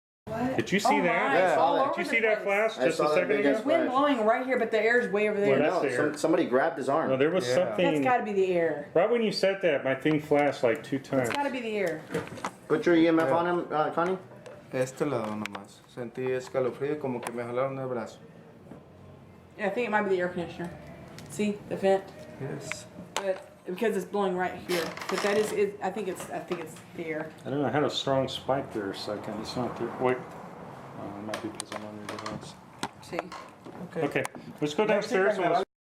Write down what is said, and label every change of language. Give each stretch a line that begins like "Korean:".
English: What? Did you see that? Yeah. Did you see that flash just a second ago? There's wind blowing right here, but the air's way over there. Well, that's the air. Somebody grabbed his arm. No, there was something. That's got to be the air. Right when you said that, my thing flashed like 2 times. It's got to be the air. Put your EMF on him, Connie.
Spanish: Este lado nomás. Sentí escalofrío como que me jalaron el brazo.
English: Yeah, I think it might be the air conditioner. See the vent? Yes. But because it's blowing right here. But that is it. I think it's the air. I don't know. I had a strong spike there a second. It's not there. Wait. It might be because I'm on your device. See? Okay. Let's go downstairs. And let's...